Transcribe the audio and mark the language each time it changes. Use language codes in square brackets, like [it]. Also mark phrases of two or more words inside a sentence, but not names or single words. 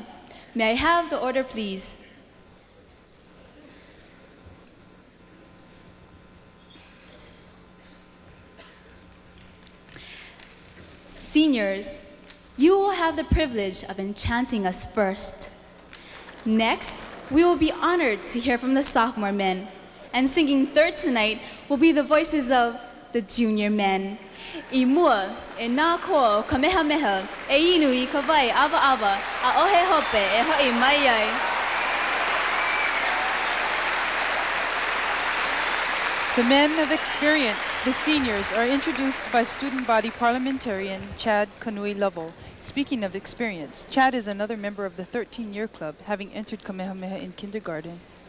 [en] May I have the order, please? Seniors, you will have the privilege of enchanting us first. Next, we will be honored to hear from the sophomore men. And singing third tonight will be the voices of the junior men. [haw] I mua, e nā koa o Kamehameha, e inu I ka wai awa awa, a ohe hope e hoi mai ai. [en] The men of experience, the seniors, are introduced by student body parliamentarian Chad Kanui Lovell. Speaking of experience, Chad is another member of the 13-year club, having entered Kamehameha in kindergarten.